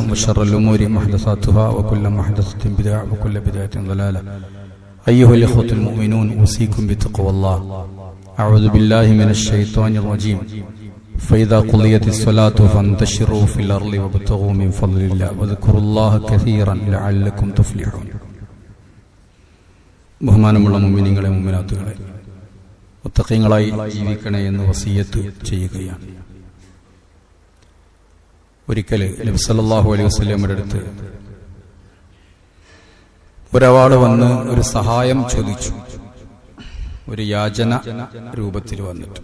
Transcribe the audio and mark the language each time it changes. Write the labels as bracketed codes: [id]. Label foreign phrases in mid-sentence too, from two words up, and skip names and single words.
[ar] وشر الأمور محدثاتها وكل محدثة بدعة وكل بدعة ضلالة أيها الإخوة المؤمنون أوصيكم بتقوى الله أعوذ بالله من الشيطان الرجيم فإذا قضيت الصلاة فانتشروا في الأرض وابتغوا من فضل الله واذكروا الله كثيرا لعلكم تفلحون [ml] ബഹുമാനമുള്ള മുഅ്മിനീങ്ങളെ മുഅ്മിനാത്തുകളെ മുത്തഖീങ്ങളായി ജീവിക്കണേ എന്ന് വസിയത്ത് ചെയ്യുകയാണ്. ഒരിക്കൽ നബി [ar] صلى الله عليه وسلم [ml] അടുത്ത് ഒരാൾ വന്ന് ഒരു സഹായം ചോദിച്ചു, ഒരു യാചന രൂപത്തിൽ വന്നിട്ട്.